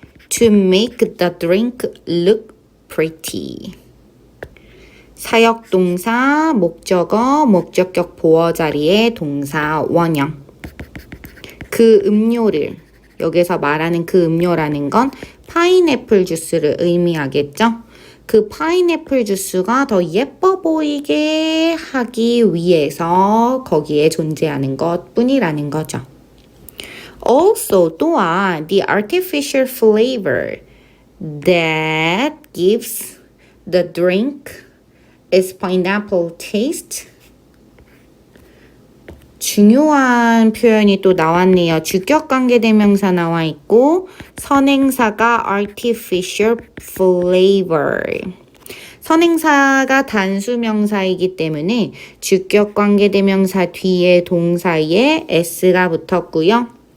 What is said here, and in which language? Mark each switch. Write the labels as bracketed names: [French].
[English] To make the drink look pretty. [Korean] 사역동사, 목적어, 목적격 보어 자리에 동사 원형. 그 음료를, 여기서 말하는 그 음료라는 건 파인애플 주스를 의미하겠죠? 그 파인애플 주스가 더 예뻐 보이게 하기 위해서 거기에 존재하는 것 뿐이라는 거죠. [English] Also, [Korean] 또한 [English] the artificial flavor that gives the drink its pineapple taste. [Korean] 중요한 표현이 또 나왔네요. 주격관계대명사 나와 있고 선행사가 artificial flavor. 선행사가 단수명사이기 때문에 주격관계대명사 뒤에 동사에 s가 붙었고요.